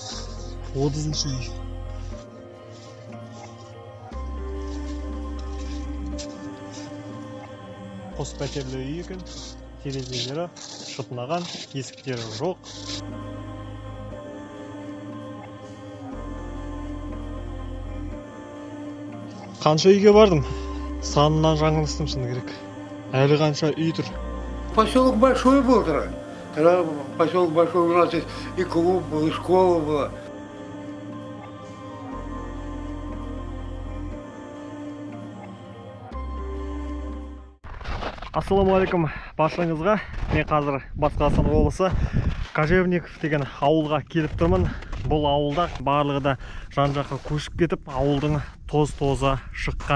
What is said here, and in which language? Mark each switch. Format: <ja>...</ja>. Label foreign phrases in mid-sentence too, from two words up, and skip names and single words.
<kk>30-шы үй. Қос пәтерлі үй екен. Терезелері шытынаған, есіктері жоқ. Қанша үйге бардым? Санынан жаңылыстым шыны керек. Әлі қанша үй тұр.</kk> <ru>Поселок большой был тогда. Тогда поселок большой, у нас и клуб был, и школа была.</ru> <kk>Ассалаумағалейкум баршаңызға. Мен қазір Батыс Қазақстан облысы Кожевников деген ауылға келіп тұрмын. Бұл ауылда барлығы да жан-жаққа көшіп кетіп, ауылдың тоз-тоза шыққан.</kk>